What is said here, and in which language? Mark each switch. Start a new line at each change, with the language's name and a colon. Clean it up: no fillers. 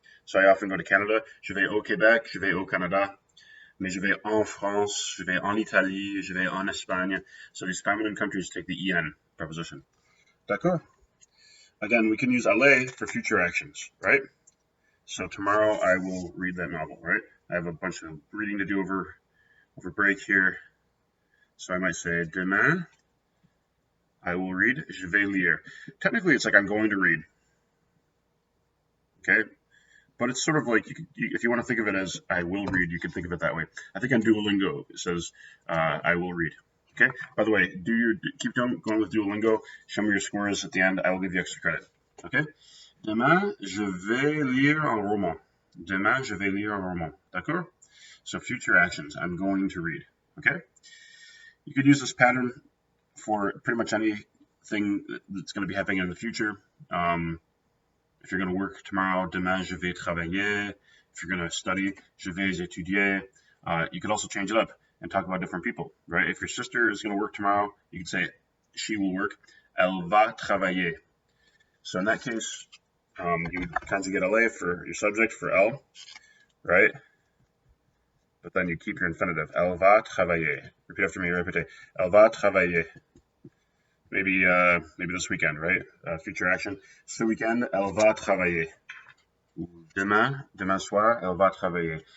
English: So I often go to Canada,
French: je vais au Québec, je vais au Canada, mais je vais en France, je vais en Italie, je vais en Espagne.
English: So these feminine countries take the en preposition.
French: D'accord?
English: Again, we can use aller for future actions, right? So tomorrow I will read that novel, right? I have a bunch of reading to do over break here. So I might say,
French: demain,
English: I will read,
French: je vais lire.
English: Technically, it's like I'm going to read. Okay? But it's sort of like, if you want to think of it as I will read, you can think of it that way. I think on Duolingo, it says, I will read. Okay? By the way, keep going with Duolingo. Show me your scores at the end. I will give you extra credit. Okay?
French: Demain, je vais lire un roman. Demain, je vais lire un roman. D'accord?
English: So future actions. I'm going to read. Okay? You could use this pattern for pretty much anything that's going to be happening in the future. If you're going to work tomorrow,
French: demain, je vais travailler.
English: If you're going to study,
French: je vais étudier.
English: You could also change it up and talk about different people, right? If your sister is going to work tomorrow, you could say, she will work.
French: Elle va travailler.
English: So in that case, you would conjugate aller for your subject, for elle, right? But then you keep your infinitive.
French: Elle va travailler.
English: Repeat after me,
French: répétez. Elle va travailler.
English: Maybe this weekend, right? Future action.
French: Ce weekend, elle va travailler. Demain soir, elle va travailler.